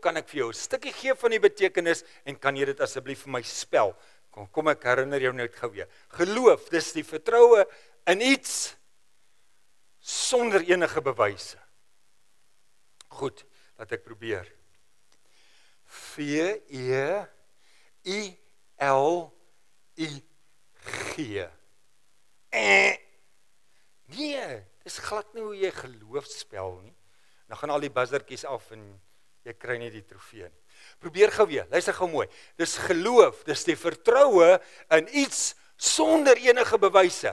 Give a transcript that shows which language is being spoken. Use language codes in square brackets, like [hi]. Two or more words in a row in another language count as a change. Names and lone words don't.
[af] Kan ek vir jou 'n stukkie gee van die betekenis en kan jy dit asseblief vir my spel? Kom ek herinner jou net gou weer. Geloof, dis die vertroue in iets sonder enige bewyse. Goed, laat ek probeer. V-E-I-L-I-G. Nee, dis glad nie hoe jy geloof spel nie. Dan gaan al die buzzertjies af en jy kry nie die trofee nie. Probeer gou weer, luister gou mooi. Dis geloof, dis die vertroue in iets sonder enige bewyse.